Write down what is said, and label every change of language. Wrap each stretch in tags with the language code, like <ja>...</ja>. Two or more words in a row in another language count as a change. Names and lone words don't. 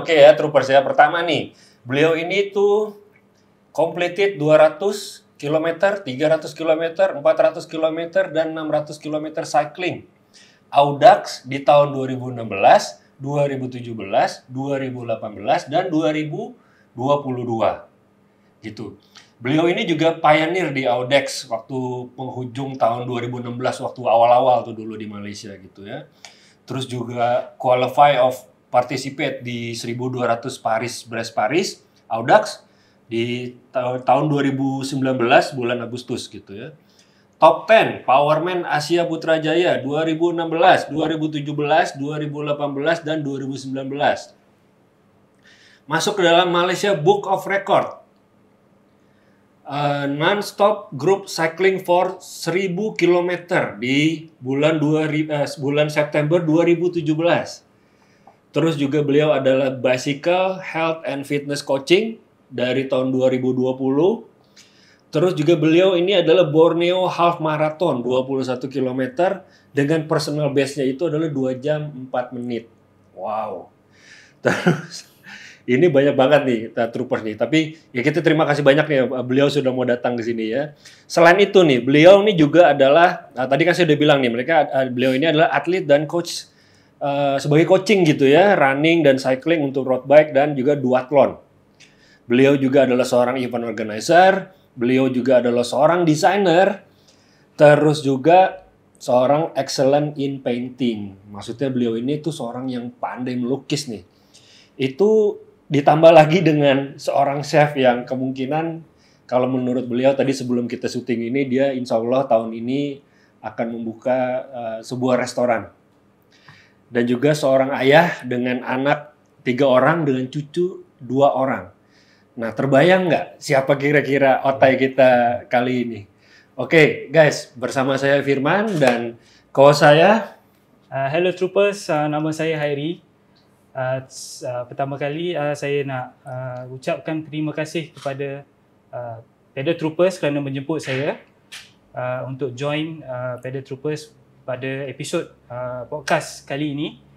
<id>Oke ya Troopers ya, pertama nih, beliau ini tuh completed 200 km, 300 km, 400 km, dan 600 km cycling Audax di tahun 2016, 2017, 2018, dan 2022 gitu. Beliau ini juga pioneer di Audax waktu penghujung tahun 2016, waktu awal-awal tuh dulu di Malaysia gitu ya. Terus juga</id> <en>qualify of participate</en> <id>di 1200 Brest Paris Audax di tahun 2019 bulan Agustus gitu ya. Top 10 Powerman Asia Putrajaya 2016, 2017, 2018, dan 2019. Masuk ke dalam Malaysia Book of Record.</id> <en>Non-stop group cycling for 1000 km</en> <id>di bulan</id> <en>September 2017.</en> <id>Terus juga beliau adalah</id> <en>Bicycle Health and Fitness Coaching</en> <id>dari tahun 2020. Terus juga beliau ini adalah Borneo Half Marathon 21 km dengan</id> <en>personal best-nya</en> <id>itu adalah 2 jam 4 menit. Wow. Terus ini banyak banget nih Troopers nih. Tapi ya kita terima kasih banyak nih beliau sudah mau datang ke sini ya. Selain itu nih, beliau ini juga adalah tadi kan saya udah bilang nih, beliau ini adalah atlet dan coach sebagai coaching gitu ya, running dan cycling untuk</id> <en>road bike</en> <id>dan juga duathlon. Beliau juga adalah seorang</id> <en>event organizer,</en> <id>beliau juga adalah seorang desainer, terus juga seorang</id> <en>excellent in painting.</en> <id>Maksudnya beliau ini tuh seorang yang pandai melukis nih. Itu ditambah lagi dengan seorang chef yang kemungkinan kalau menurut beliau tadi sebelum kita syuting ini, dia insya Allah tahun ini akan membuka sebuah restoran. Dan juga seorang ayah dengan anak 3 orang dengan cucu 2 orang. Nah, terbayang nggak siapa kira-kira otai kita kali ini? Oke, guys, bersama saya Firman dan co saya.</id> <en>Hello Troopers,</en> <ms>nama saya Hairi. Pertama kali saya nak ucapkan terima kasih kepada Pedal Troopers kerana menjemput saya untuk join Pedal Troopers pada episod podcast kali ini.</ms>